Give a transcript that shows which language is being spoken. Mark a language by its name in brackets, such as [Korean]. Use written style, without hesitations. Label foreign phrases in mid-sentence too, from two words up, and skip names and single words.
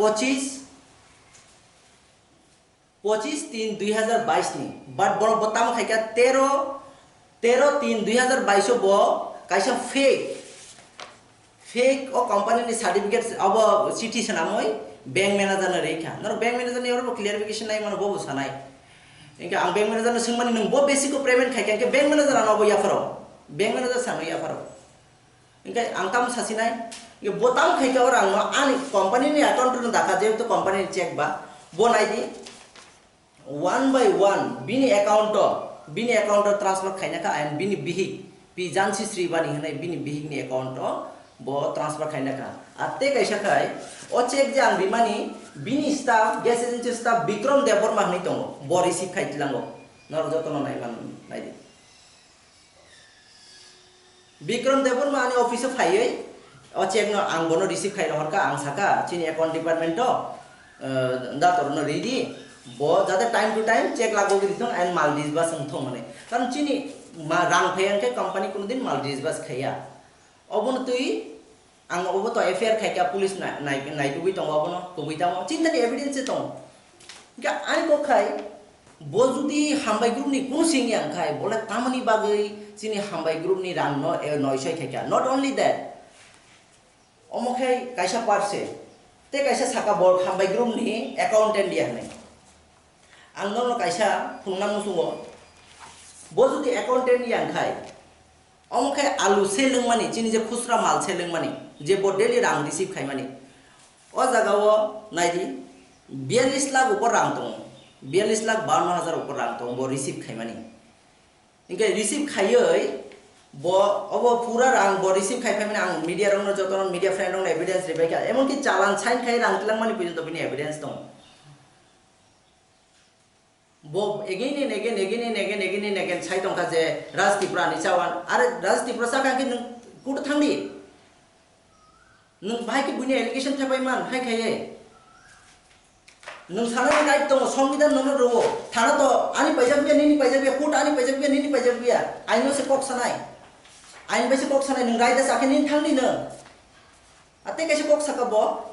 [Kok Borok] 25/3/2022 ni but bono botam khaika 13/3/2022 bo kaisa fake o company ni certificate abo chithi sanamoi [English] bank manager [Kok Borok] na rekha nor [English] bank manager [Kok Borok] ni oro clarification nai mano bobu sanai inka ang [English] bank manager [Kok Borok] na singmani nung bo basic ko payment khaika ke [English] bank manager [Kok Borok] ano bo ya faro [English] bank manager [Kok Borok] sano ya faro inka ang tam sasinai ye botam khaika orang no ani company ni account no daka je to company check ba bo nai di [English] one by one [Kok Borok] bini account transfer khaina ka and bini bihik pi jansi sri bani hanai bini bihik ni account bo transfer khaina ka atte kaisa khai o check jang bimani bini staff [English] gas agency staff [Kok Borok] Bikram Debor mahni tongo bo receive khaitlango nor jotono nai man nai di Bikram Debor mani office phaiei o check no ang bono receive khai rohor ka ang saka chini [English] account department [Kok Borok] to da torno ready bo jate [English] time to time [Kok Borok] check lago githong and mal disbas thong mane karon chini ma rang phayang ke company kun din mal disbas khaya obon tui ang obo to affair khaika police nai tu bi tong obono to bi tamo chinta ni evidence tong ga ani ko khai bo judi hambai group ni kun singyang khai bola tamani bagai chini hambai group ni rang no e noisai khaika [English] not only that [Kok Borok] omokhai kaisa parse te kaisa saka bor hambai group ni accountant dia nai ang no kaisa phungnang musungo bo judi accountant yang khai omokhai alu selung mani chini je khusra mal selung mani je bo daily rang receive khai mani o jaga o naidi 42 lakh upor rang tong 42,52,000 upor rang tong bo receive khai mani inke receive khaioi bo obo pura rang bo receive khai mani ang media rong no joton [English] media friend [Kok Borok] rong evidence rebai ka emon ki chalan sign khai rang tilang mani pujunto bini evidence tong bo [English] again and again [Kok Borok] sai tong ka je Raj Tripura ni chawan are Raj Tripura sa ka ki nung kut thangdi nung bhai ki buni allegation thabai man hai khaiye nung sana ni right tong সংবিধান no ro thana to ani paijak bia nini paijak bia kut ani paijak bia nini paijak bia aino se kok sanai ain bai se kok sanai nung right da sa ke nin thangdi na ate kaise kok saka bo